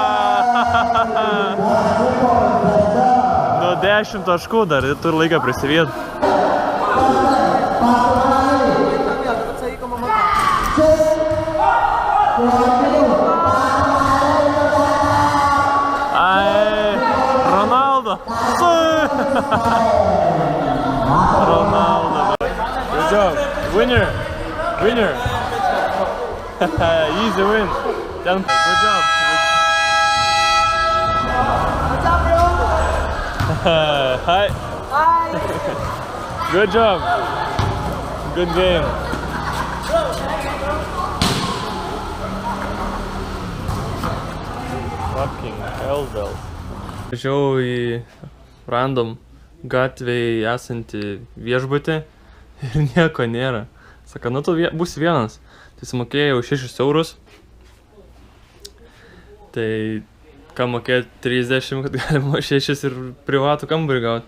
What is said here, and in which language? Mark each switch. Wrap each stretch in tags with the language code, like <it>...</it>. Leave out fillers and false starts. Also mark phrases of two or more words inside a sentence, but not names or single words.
<lt>Nu 10 taškų dar, turi laiką prisiviet. Ai, Ronaldo! Ronaldo!</lt> <en>Good job! Winner! Easy win! Good job! Hi! Good job! Good game! Fucking hell, bell.</en> <lt>Važiavau į random gatvėje esantį viešbutį ir nieko nėra. Saka, nu tu būsi vienas. Tai sumokėjau 6 eurus. Tai ką mokėti 30, kad galima 6 ir privatų kambarį gauti.</lt>